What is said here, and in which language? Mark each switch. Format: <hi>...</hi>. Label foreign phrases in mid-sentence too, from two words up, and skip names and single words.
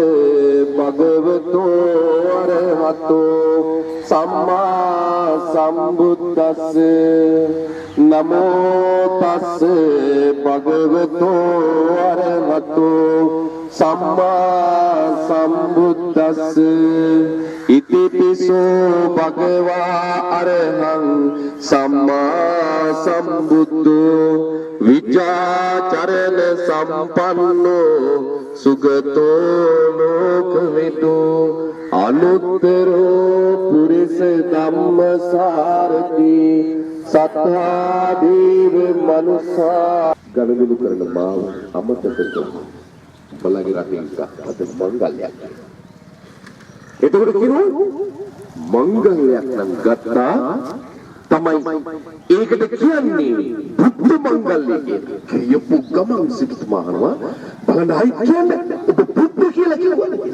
<pi>भगवतो अरहतो सम्मा सम्बुद्धस्से नमो तस्से भगवतो अरहतो सम्मा सम्बुद्धस्से इति पिसो भगवा अरहं सम्मा सम्बुद्धो विचाचरण संपन्नो सुगतो लोकविदो अनुत्तरो पुरुष धम्म सारथी सत्ता देव मनुष्य गणगुरु करन माव अमृत करतो</pi> <si>බලගේ රටේ අද මංගල්‍යයක්. එතකොට කියනවා මංගල්‍යයක් නම් ගත්තා තමයි ඒකට කියන්නේ බුද්ධ මංගල්‍ය කියන්නේ. කියපු ගමන් සිටුමානවා බලන්නයි කියන්නේ ඔබ බුද්ධ කියලා කිව්වද?</si>